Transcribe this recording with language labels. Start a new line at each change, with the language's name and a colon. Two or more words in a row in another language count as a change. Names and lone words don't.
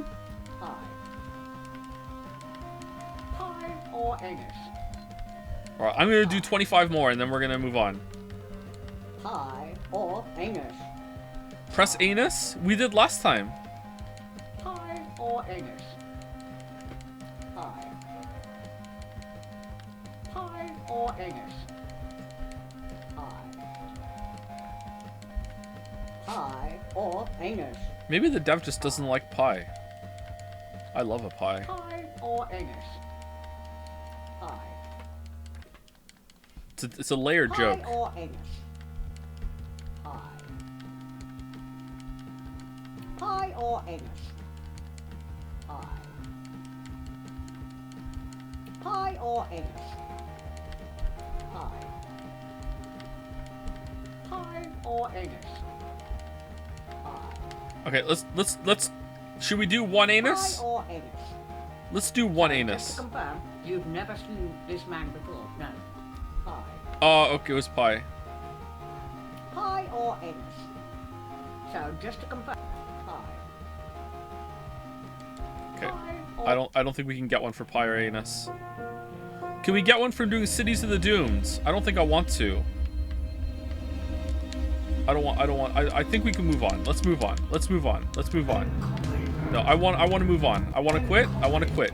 English: Pie. Pie or anus. Alright, I'm gonna do 25 more and then we're gonna move on. Pie or anus. Press anus? We did last time. Pie or anus. Pie. Pie or anus. Pie. Pie or anus. Maybe the dev just doesn't like pie. I love a pie. Pie or anus. Pie. It's a layered joke. Pie or anus. Pie. Pie or anus. Pie. Pie or anus. Pie. Pie or anus. Pie. Okay, let's should we do one anus? Pie or anus. Let's do one Just anus. to confirm, you've never seen this man before. No. Pie. Oh, okay, it was pie. Pie or anus. So just to confirm, pie. Okay. Pie or I don't think we can get one for pie or anus. Can we get one for doing Cities of the Dooms? I don't think I want to. I think we can move on. Let's move on. Let's move on. Let's move on. No, I want to move on. I want to quit. I want to quit.